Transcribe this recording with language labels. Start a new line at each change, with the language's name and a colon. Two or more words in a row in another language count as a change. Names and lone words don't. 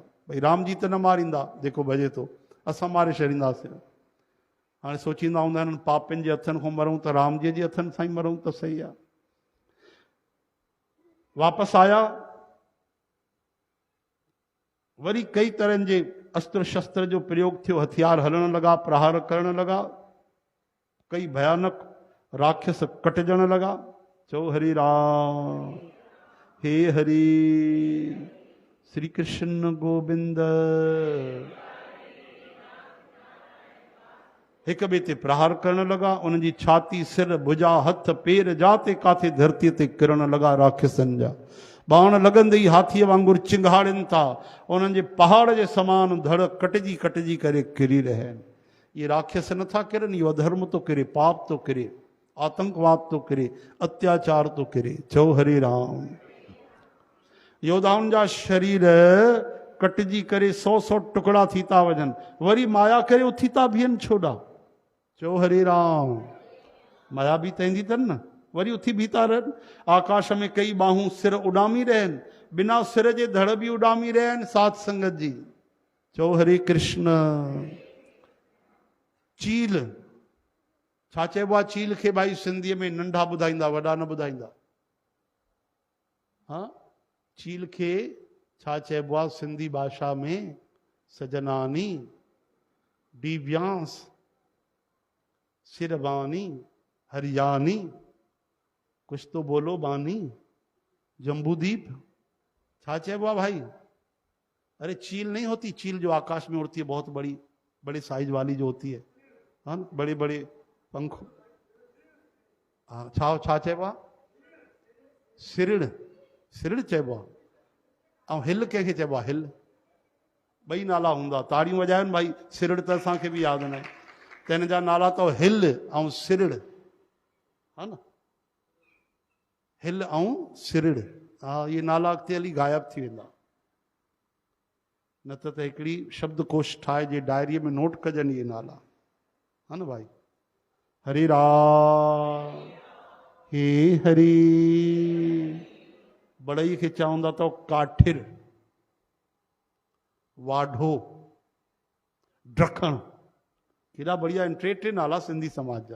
Sindhi: भई राम जी त न मारींदा जेको भॼे थो, असां मारे छॾींदासीं। हाणे सोचींदा हूंदा आहिनि पापियुनि जे हथनि खां मरूं त राम जी जे हथनि सां ई मरूं त सही आहे। वापसि आया। वरी कई तरहनि जे अस्त्र शस्त्र जो प्रयोग थियो। हथियार हलण लॻा, प्रहार करण लॻा। कई भयानक राक्षस कटजण लॻा। चओ हरे राम। हे हरि। श्री कृष्ण गोविंद। हिक ॿिए ते प्रहार करण लॻा। उन्हनि जी छाती, सिर, भुजा, हथ, पेर जाते काथे धरतीअ ते किरण लॻा राक्षसनि जा। बाण लॻंदे ई हाथीअ वांगुरु चिंगाड़नि था। उन्हनि जे पहाड़ जे समान धड़ कटिजी कटिजी करे किरी रहिया आहिनि। इहे राक्षस नथा किरनि, इहो अधर्म थो किरे, पाप थो किरे, आतंकवाद थो किरे, अत्याचार थो किरे। चओ हरे राम। योद्धाउनि जा शरीर कटजी करे 100 टुकड़ा थी था वजन, वरी माया करे उथी था बियन छोड़ा। चो हरे राम। माया भी तैंदी तन न, वरी उथी बीता रहन। आकाश में कई बाहूं सिर उडामी रहन, बिना सिर जे धड़ भी उडामी रहन साथ संगत जी। चो हरे कृष्ण। चील छा चइबो आहे? चील खे भाई सिंधीअ में नंढा ॿुधाईंदा, वॾा न ॿुधाईंदा। हाँ, चील खे छा चइबो आहे सिंधी भाषा में?
Hindi: सजनानी, दिव्यांस, सिरवानी, हरियाणी, कुछ तो बोलो बानी, जम्बूदीप,
Sindhi: छा चइबो आहे भाई?
Hindi: अरे चील नहीं होती, चील जो आकाश में उड़ती है, बहुत बड़ी बड़े साइज वाली जो होती है, हाँ, बड़े बड़े पंख। हाँ,
Sindhi: छा चइबो आहे? सिरिड़, सिरिड़ चइबो आहे। ऐं हिल कंहिंखे चइबो आहे? हिल। ॿई नाला हूंदा। ताड़ियूं वॼाइनि भाई, सिरिड़ त असांखे बि यादि न आहे, त हिन जा नाला अथव हिल ऐं सिरिड़, हा न, हिल ऐं सिरिड़। हा, इहे नाला अॻिते हली गायब थी वेंदा, न त हिकिड़ी शब्दकोश ठाहे जे डायरीअ में नोट कजनि इहे नाला, हा न भाई। हरे राम, हे हरी। बड़ई खे चवंदा अथव काठिर, वाढो, ड्रखण। केॾा बढ़िया आहिनि, टे नाला सिंधी समाज जा।